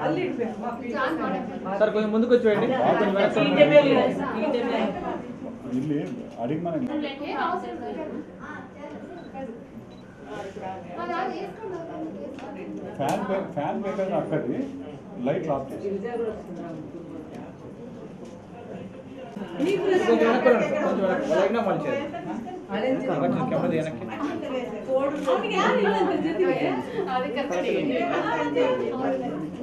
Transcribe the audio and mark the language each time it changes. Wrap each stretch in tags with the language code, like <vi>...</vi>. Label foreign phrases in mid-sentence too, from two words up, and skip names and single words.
<te>సార్ కొంచెం ముందుకు వచ్చేయండి</te> <kn>ಇಲ್ಲಿ ಅಡಿಗೆ ಮನೆ ಫ್ಯಾನ್ ಬೇಕಾದ್ರೆ ಹಾಕಿ</kn> <en>light off</en> <kn>చేసి</kn> <te>కొంచెం వెనక్కి రండి సార్ కొంచెం వెనక్కి లైట్గా మలిచేది కొంచెం కెమెరా వెనక్కి అది కరెక్ట్</te>